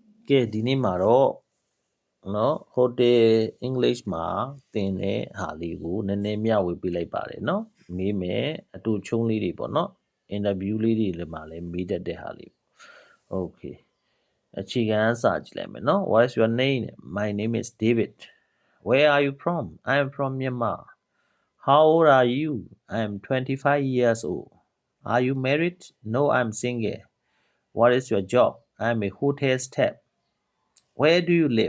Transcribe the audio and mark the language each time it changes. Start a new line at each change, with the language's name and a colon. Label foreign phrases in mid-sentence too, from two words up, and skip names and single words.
Burmese: ကဲဒီနေ့မှာတော့နော် Hotel English မှာသင်တဲ့ဟာလေးကိုနည်းနည်းမျှဝေပေးလိုက်ပါတယ်နော်မေးမယ်အတူချုံးလေးတွေပေါ့နော် interview လေးတွေလည်းမှာလည်းမေးတတ်တဲ့ဟာလေး Okay အခြေခံအစကြည့်လိုက်မယ်နော်
English: What is your name? My name is David. Where are you from? I am from Myanmar. How old are you? I am 25 years old. Are you married? No, I'm single. What is your job? I am a hotel staff. Where do you live?